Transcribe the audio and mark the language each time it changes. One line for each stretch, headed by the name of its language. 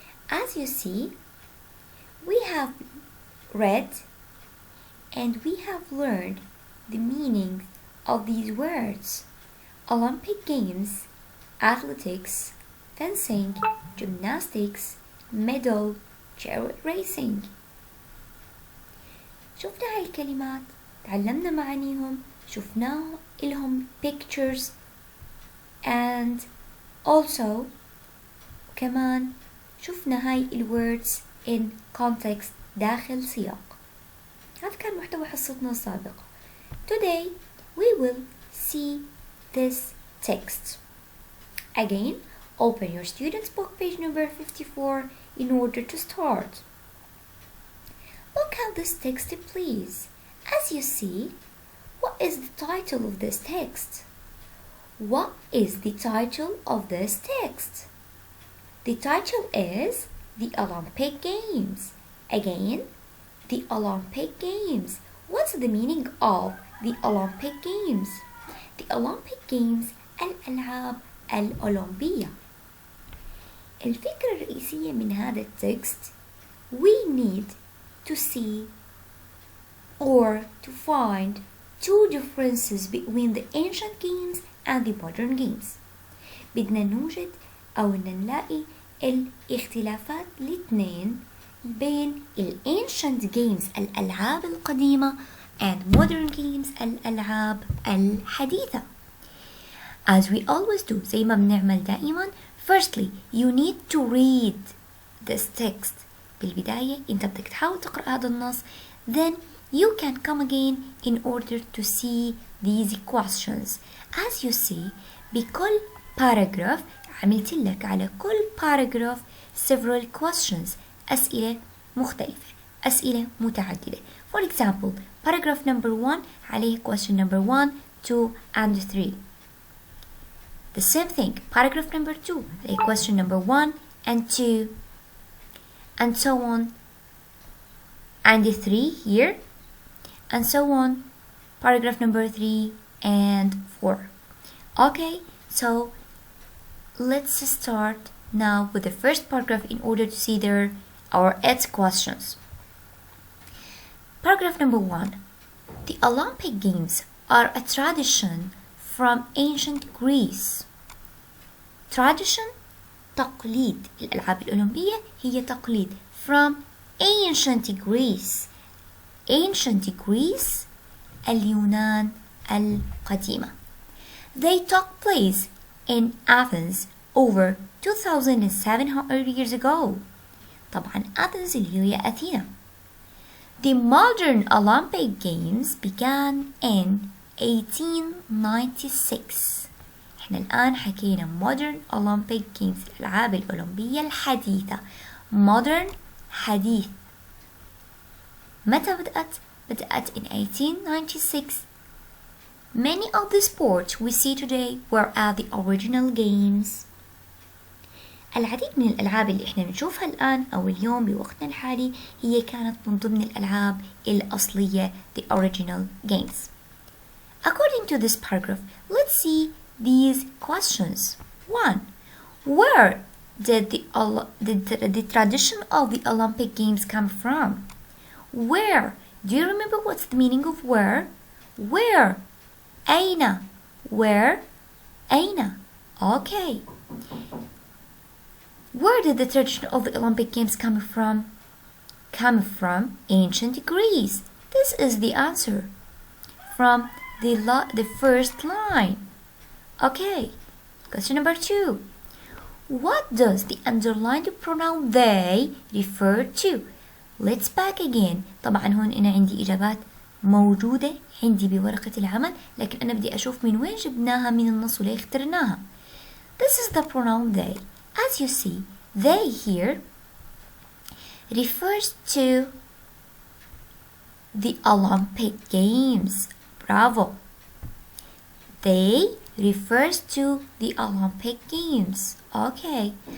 English: As you see, we have read and we have learned the meaning of these words: Olympic Games, athletics, fencing, gymnastics, medal, chariot racing.
Arabic: شفنا هاي الكلمات، تعلمنا معانيهم، شفنا لهم
English: pictures and also
Arabic: كمان شفنا هاي ال
English: words in context
Arabic: داخل سياق. هذا كان محتوى حصتنا السابقة.
English: Today we will see this text. Again, open your Student's Book, page number 54 in order to start. Look at this text, please. As you see, what is the title of this text? What is the title of this text? The title is The Olympic Games. Again, the Olympic Games. What's the meaning of the Olympic Games? The Olympic Games
Arabic: الألعاب الأولمبية. الفكرة الرئيسية من هذا التكست,
English: we need to see or to find two differences between the ancient games and the modern games.
Arabic: بدنا نوجد أو نلاقي الاختلافات الاثنين بين
English: ancient games
Arabic: الألعاب القديمة
English: and modern games
Arabic: الألعاب الحديثة.
English: As we always do,
Arabic: زي ما بنعمل دائما,
English: firstly you need to read this text.
Arabic: بالبداية أنت بدك تحاول تقرأ هذا النص,
English: then you can come again in order to see these questions. As you see,
Arabic: بكل paragraph عملت لك على كل paragraph
English: several questions,
Arabic: أسئلة مختلفة, أسئلة متعددة.
English: For example, paragraph number 1
Arabic: عليه
English: question number 1, 2 and 3. The same thing, paragraph number 2
Arabic: عليه
English: question number 1 and 2 and so on, and the 3 here and so on, paragraph number 3 and 4. Okay, so let's start now with the first paragraph in order to see our 8 questions. Paragraph number 1. The Olympic Games are a tradition from ancient Greece. Tradition,
Arabic: تقليد. الألعاب الأولمبية هي تقليد
English: from ancient Greece. Ancient Greece,
Arabic: اليونان القديمة.
English: They took place in Athens over 2,700 years ago.
Arabic: طبعا Athens اللي هي أثينا.
English: The modern Olympic Games began in 1896.
Arabic: احنا الآن حكينا
English: modern Olympic Games
Arabic: الألعاب الأولمبية الحديثة.
English: Modern
Arabic: حديث. متى بدأت؟ بدأت
English: in 1896. Many of the sports we see today were at the original games.
Arabic: العديد من الألعاب اللي احنا بنشوفها الآن أو اليوم بوقتنا الحالي هي كانت من ضمن الألعاب الأصلية,
English: the original games. According to this paragraph, let's see these questions. 1. Where did the tradition of the Olympic Games come from? Where? Do you remember what's the meaning of where? Where?
Arabic: أين?
English: Where? أين? Okay. Where did the tradition of the Olympic Games come from? Come from ancient Greece. This is the answer from the first line. Okay, Question number 2. What does the underlined pronoun they refer to? Let's back again.
Arabic: طبعا هون أنا عندي إجابات موجودة عندي بورقة العمل، لكن أنا بدي أشوف من وين جبناها من النص وليه اخترناها.
English: This is the pronoun they. As you see, they here refers to the Olympic Games. Bravo. They refers to the Olympic Games. Okay.